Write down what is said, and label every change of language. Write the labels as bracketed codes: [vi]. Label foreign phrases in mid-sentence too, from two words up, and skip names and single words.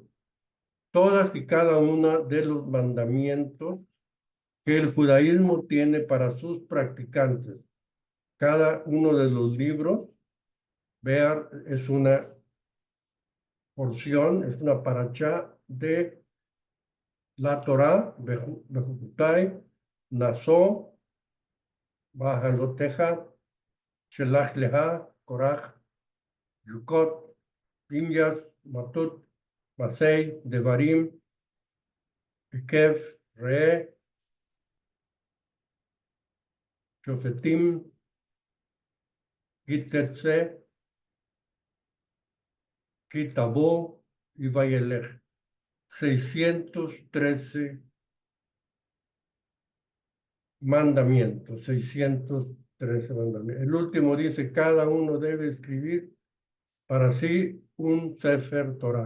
[es] Todas y cada una de los mandamientos que el judaísmo tiene para sus practicantes. Cada uno de los libros, vean, es una porción, es una parachá de la Torá, Bejutai, Nasó, Bajaloteja, Shelach Leha, Korach, Yukot, Pinjas, Matut, Masei, Devarim, Ekev, Re, Shofetim, Gitetze, Kitabo y Vayelech. 613 mandamientos, 613 mandamientos. El último dice, cada uno debe escribir para sí un [he] ספר תורה.